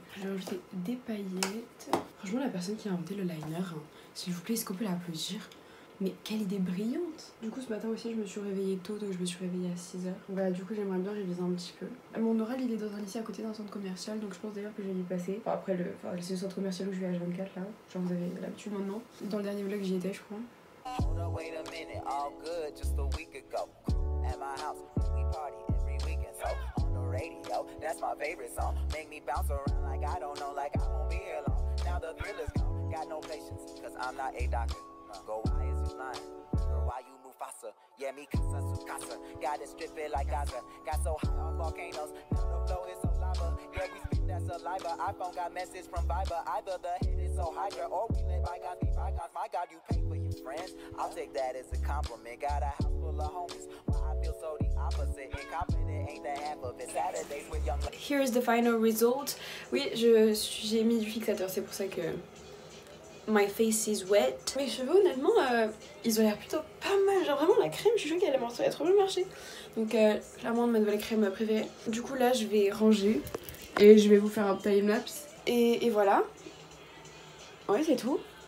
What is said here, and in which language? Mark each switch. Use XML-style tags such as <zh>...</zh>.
<fr>J'ai rajouté des paillettes. Franchement, la personne qui a inventé le liner, hein, s'il vous plaît, est-ce qu'on peut l'applaudir? Mais quelle idée brillante! Du coup, ce matin aussi, je me suis réveillée tôt, donc je me suis réveillée à 6h. Voilà, du coup, j'aimerais bien réviser un petit peu. Mon oral, il est dans un lycée à côté d'un centre commercial, donc je pense d'ailleurs que je vais y passer. Enfin, après, c'est le centre commercial où je vais à H24, là. Genre, vous avez l'habitude maintenant. Dans le dernier vlog, j'y étais, je crois.</fr> <en>Hold up, wait a minute, all good just a week ago. At my house, we party every weekend. So on the radio, that's my favorite song. Make me bounce around like I don't know, like I won't be here long. Now the thrill is gone, got no patience, cause I'm not a doctor. Go, why is you lying? Or why you Mufasa? Yeah, me casa su casa. Got it strip it like Gaza. Got so high on volcanoes, now the flow is so lava. Yeah, we spit that saliva. iPhone got message from Viber. Either the head is so hydra or we let bygones be bygones. My God, you pay for your friends. I'll take that as a compliment. Got a house full of homies. Why I feel so the opposite. Incompetent ain't the half of it. Saturdays with young. Here's the final result.</en> <fr>Oui, j'ai mis du fixateur, c'est pour ça que</fr> <en>my face is wet.</en> <fr>Mes cheveux, honnêtement, ils ont l'air plutôt pas mal. Genre vraiment la crème, je suis sûre qu'elle a trop bien marché. Donc clairement ma nouvelle crème préférée. Du coup là, je vais ranger et je vais vous faire un time-lapse. Et voilà. Ouais, c'est tout.</fr>